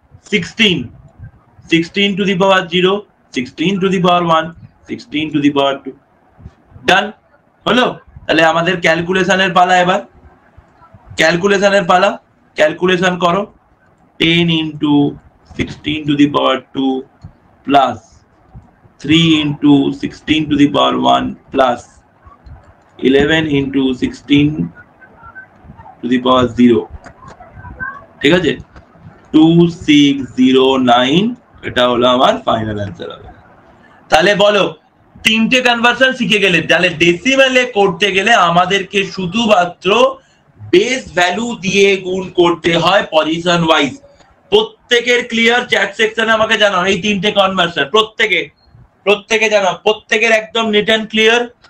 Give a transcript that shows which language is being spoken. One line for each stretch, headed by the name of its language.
English: 16, 16 to the power 0, 16 to the power 1, 16 to the power 2, done হলো।
Bangla: তাহলে আমাদের ক্যালকুলেশনের পালা, এবার ক্যালকুলেশনের পালা। ক্যালকুলেশন করো।
English: 10 into 16 to the power 2 plus 3 into 16 to the power 1 plus 11 into 16 to the power 0,
Bangla: ঠিক আছে? 2609, এটা হলো আমার ফাইনাল অ্যান্সার হবে। তাহলে বলো, তিনটে কনভার্সন শিখে গেলে, তাহলে ডেসিমেলে করতে গেলে আমাদেরকে শুধুমাত্র বেস ভ্যালু দিয়ে গুণ করতে হয় পজিশন ওয়াইজ। প্রত্যেকের ক্লিয়ার? চ্যাট সেকশনে আমাকে জানাও এই তিনটে কনভার্সন, প্রত্যেকে জানাও, প্রত্যেকের একদম নিট এন্ড ক্লিয়ার?